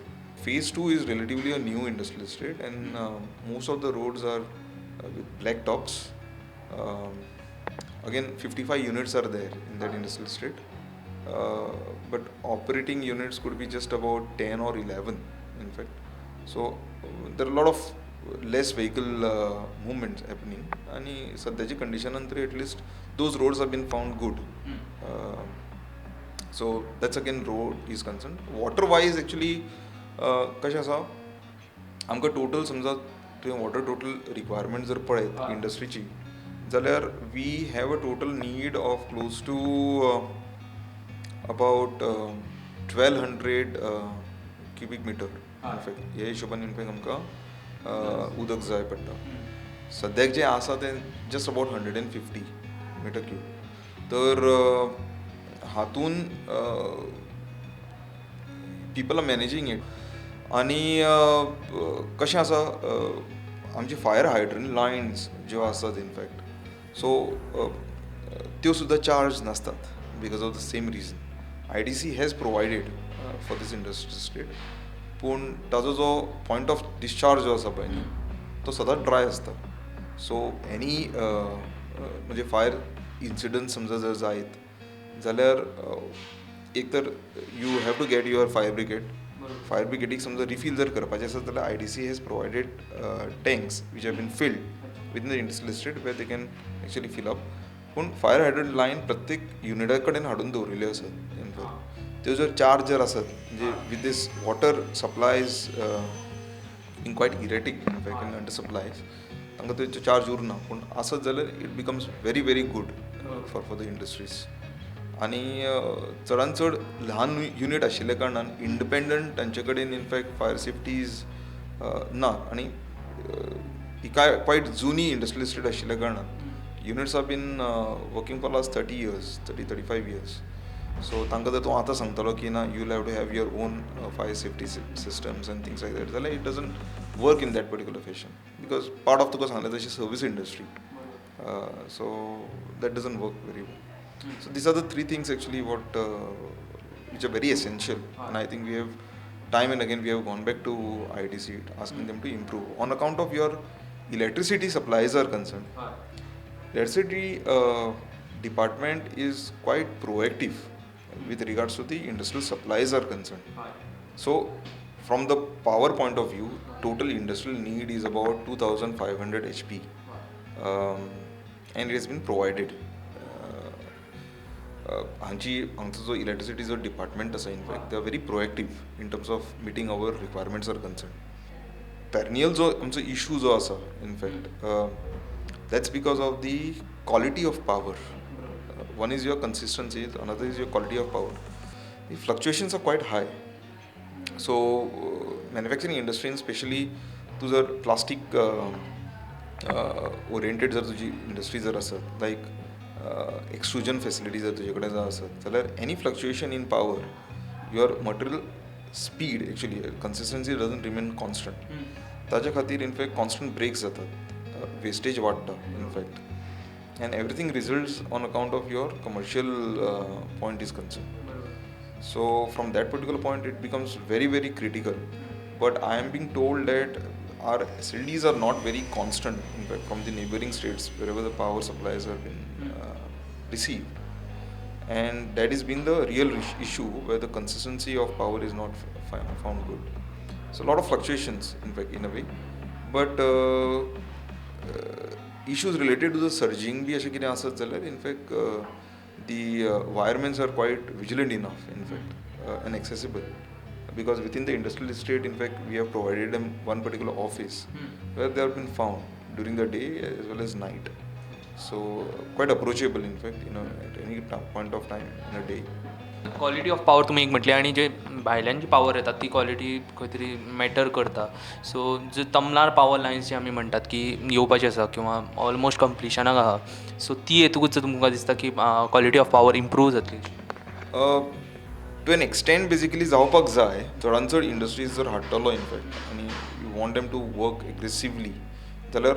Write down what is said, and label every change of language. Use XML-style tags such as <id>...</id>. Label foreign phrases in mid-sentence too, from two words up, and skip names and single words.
<en>Phase 2 is relatively a new industrial estate, and most of the roads are with black tops. Again, 55 units are there in that industrial estate, but operating units could be just about 10 or 11 in fact. So there are a lot of less vehicle movements happening, and</en> <kok>सध्याची कंडिशन नंतर</kok> <en>at least those roads have been found good. So that's again road is concerned. Water wise actually</en> <kok>कशें आसा, आमकां टोटल समजा तुवें</kok> <en>water total requirement</en> <kok>जर पळयत इंडस्ट्रीची, जाल्यार</kok> <en>we have a total need of close to about 1200 cubic meter in fact.</en> <kok>ह्या हिशोबान इनफॅक्ट आमकां उदक जाय पडटा. सद्याक जें आसा तें</kok> <en>just about</en> <kok>150</kok> <en>meter cube.</en> <kok>तर हातून</kok> <en>people are managing it.</en> <kok>आनी कशें आसा आमचे</kok> <en>fire hydrant lines</en> <kok>ज्यो आसात</kok> <en>in fact so</en> <kok>त्यो सुद्दां चार्ज</kok> <en>नासतात because of the same reason IDC has provided for this industrial estate</en> <kok>पूण ताजो जो</kok> <en>point of discharge</en> <kok>जो आसा पळय न्ही तो सदांच ड्राय आसता</kok> <en>so any म्हणजे fire incident</en> <kok>समजा जर जायत जाल्यार एक तर</kok> <en>you have to get your fire brigade</en> <kok>समजा रिफील जर करपाचें आसा जाल्यार</kok> <en>IDC has provided tanks which have been filled within the industrial estate where they can actually fill up पूण fire hydrant line</en> <kok>प्रत्येक युनिटा कडेन हाडून दवरिल्ल्यो आसात इनफॅक्ट त्यो जर चार्ज जर आसत म्हणजे</kok> <en>with these water supplies in quite erratic in fact in under supplies</en> <kok>तांकां तेंचो चार्ज उरना पूण आसत जाल्यार</kok> <en>it becomes very very good for the industries</en> <kok>आनी चडांत चड ल्हान युनीट आशिल्ल्या कारणान इंडिपेंडंट तांचे कडेन इनफॅक्ट</kok> <en>fire safeties</en> <kok>ना आनी ही क्वायट जुनी</kok> <en>industrial estate</en> <kok>आशिल्ल्या कारणान</kok> <en>units are been working for last 30 years 35 years so</en> <kok>तांकां जर तूं आतां सांगतलो की ना</kok> <en>you have to have your own fire safety systems and things like that जाल्यार it doesn't work in that particular fashion because part of</en> <kok>तुका सांगलें तशी</kok> <en>service industry so that doesn't work very well so these are the 3 things actually what which are very essential and I think we have time and again we have gone back to IDC asking them to improve on account of your electricity supplies are concerned. Electricity department is quite proactive with regards to the industrial supplies are concerned. So from the power point of view, total industrial need is about 2500 HP and it has been provided.</en> <kok>हांचो जो इलेक्ट्रिसिटीचो डिपार्टमेंट आसा</kok> <en>in fact they are very proactive in terms of meeting our requirements are concern perennial</en> <kok>जो आमचो इशू जो आसा</kok> <en>in fact that's because of the quality of power one is your consistency another is your quality of power the fluctuations are quite high so manufacturing</en> <kok>इंडस्ट्रीन स्पेशली तूं जर</kok> <en>plastic oriented</en> <kok>जर तुजी इंडस्ट्री जर आसत</kok> <en>like extrusion facility</en> <kok>जर तुजे कडेन जर आसत जाल्यार</kok> <en>एनी fluctuation in power your material speed actually consistency doesn't remain constant</en> <kok>ताच्या खातीर</kok> <en>in fact constant breaks</en> <kok>जातात वेस्टेज वाडटा</kok> <en>in fact and everything results on account of your commercial point is concern so from that particular point it becomes very very critical but I am being told that our SLDs are not very constant in fact from the neighboring states wherever the power supplies have been received and that has been the real issue where the consistency of power is not found good so a lot of fluctuations in fact in a way but issues related to the surging</en> <kok>भी आशें कितें आसत जाल्यार</kok> <en>in fact the wiremen are quite vigilant enough in fact and accessible because within the industrial estate in fact we have provided them one particular office where they have been found during the day as well as night so quite approachable in fact at any point of time in a day quality of power</en> <kok>तुमी एक म्हटलें आनी जे भायल्यान जी पावर येता ती क्वालिटी खंय तरी मॅटर करता सो जे तमलार पावर लायन्स जे आमी म्हणटात की येवपाची आसा किंवा ऑलमोस्ट कंप्लिशनाक आहा सो ती येतकूच तुमकां दिसता की</kok> <en>quality of power improve</en> <kok>जातली</kok> <en>to an extent basically</en> <kok>जावपाक जाय चडांत चड इंडस्ट्रीज जर हाडटलो</kok> <en>इनफॅक्ट आनी you want them to work aggressively जाल्यार</en>